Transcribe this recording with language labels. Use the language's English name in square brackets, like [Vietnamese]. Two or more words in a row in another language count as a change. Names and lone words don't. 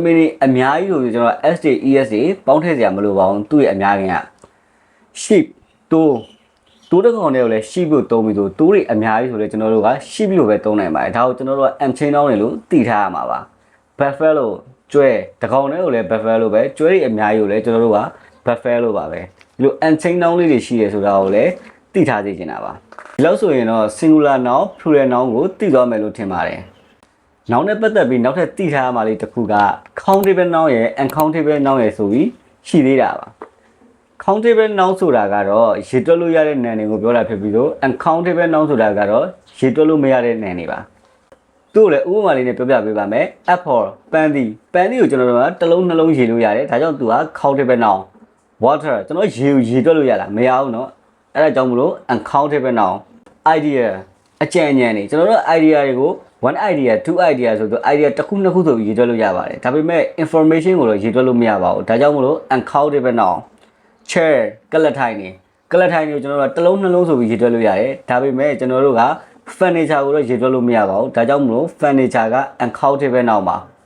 [Burmese] င်တွေအများကြီးကိုကျွန်တော် s တွေ es တွေပေါင်းထည့်စရာမလိုပါဘူးသူ့ရဲ့အများကြီးက sheep တိုးတစ်ကောင်တည်းကိုလည်း sheep လို့သုံးပြီးတော့တိုးတွေအများကြီးဆိုလည်းကျွန်တော်တို့က sheep လို့ပဲသုံးနိုင်ပါတယ်ဒါကိုကျွန်တော်တို့က [English] unchained noun [Burmese] တွေလို့သိထားရမှာပါ buffaloကျွဲတကောင်တည်းကိုလည်း buffalo ပဲကျွဲတွေအများကြီးကိုလည်း ကျွန်တော်တို့က buffalo ပါပဲဒီလို [English] unchained noun [Burmese] လေးတွေရှိတယ်ဆိုတာကိုလည်းသိထားစေချင်တာပါဒီလောက်ဆိုရင်တော့ [English] singular noun plural noun [Burmese] ကိုသိသွားမယ်လို့ထင်ပါတယ် noun နဲ့ပတ်သက်ပြီးနောက်ထပ်သိထားရမှာလေးတစ်ခုက countable noun ရဲ့ [English] uncountable noun [Burmese] ရဲ့ဆိုပြီးရှိသေးတာပါ [English] countable noun [Burmese] ဆိုတာကတော့ရေတွက်လို့ရတဲ့နာမ်တွေကိုပြောတာဖြစ်ပြီးတော့ [English] uncountable noun [Burmese] ဆိုတာကတော့ရေတွက်လို့မရတဲ့နာမ်တွေပါသူ့ကိုလည်း ဥပမာလေးနဲ့ပြောပြပေးပါမယ် apple ပန်းသီးကိုကျွန်တော်တို့ကတစ်လုံးနှလုံးရေလို့ရတယ်ဒါကြောင့်သူက [English] countable noun water [Burmese] ကျွန်တော်ရေ တွက်လို့ရလားမရဘူးเนาะအဲ့ဒါကြောင့်မလို့ [English] uncountable noun idea [Burmese] အကြံဉာဏ်တွေကျွန်တော်တို့ idea တွေကို [English] one idea two idea [Burmese] ဆိုတော့ idea တစ်ခုနှစ်ခုဆိုပြီးရေတွက်လို့ရပါတယ်ဒါပေမဲ့ information ကိုတော့ရေတွက်လို့မရပါဘူးဒါကြောင့်မလို့ [English] uncountable noun chair [Burmese] ကလထိုင်ကိုကျွန်တော်တို့ကတစ်လုံးနှလုံးဆိုပြီးရေတွက်လို့ရတယ်ဒါပေမဲ့ကျွန်တော်တို့ကfurniture ကိုတော့ရေတွက်လို့မရပါဘူးဒါကြောင့်မလို့ furniture က [English] uncountable noun [Burmese] ပါ